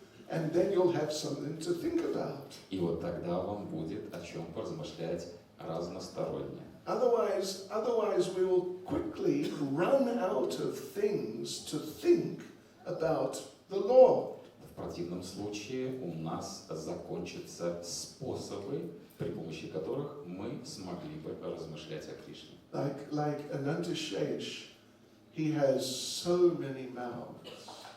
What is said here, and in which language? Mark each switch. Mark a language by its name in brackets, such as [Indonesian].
[English] And then you'll have something to think about. [Russian] И вот тогда вам будет о чем поразмышлять разносторонне. [English] Otherwise we will quickly run out of things to think about the Lord. [Russian] В противном случае у нас закончатся способы, при помощи которых мы смогли бы размышлять о Кришне. [English] Like Ananta Shesh, he has so many mouths.